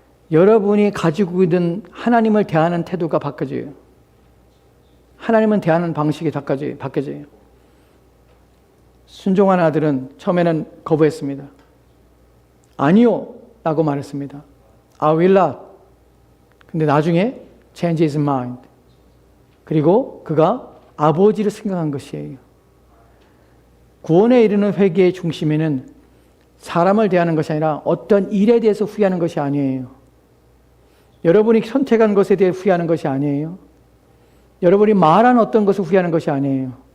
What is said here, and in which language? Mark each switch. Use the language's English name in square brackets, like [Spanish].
[Korean] 여러분이 가지고 있는 하나님을 대하는 태도가 바뀌어져요. 하나님은 대하는 방식이 바뀌어져요. 순종한 아들은 처음에는 거부했습니다. 아니요 라고 말했습니다. [English] I will not. [Korean] 근데 나중에 [English] change his mind. [Korean] 그리고 그가 아버지를 생각한 것이에요. 구원에 이르는 회개의 중심에는 사람을 대하는 것이 아니라 어떤 일에 대해서 후회하는 것이 아니에요. 여러분이 선택한 것에 대해 후회하는 것이 아니에요. 여러분이 말한 어떤 것을 후회하는 것이 아니에요.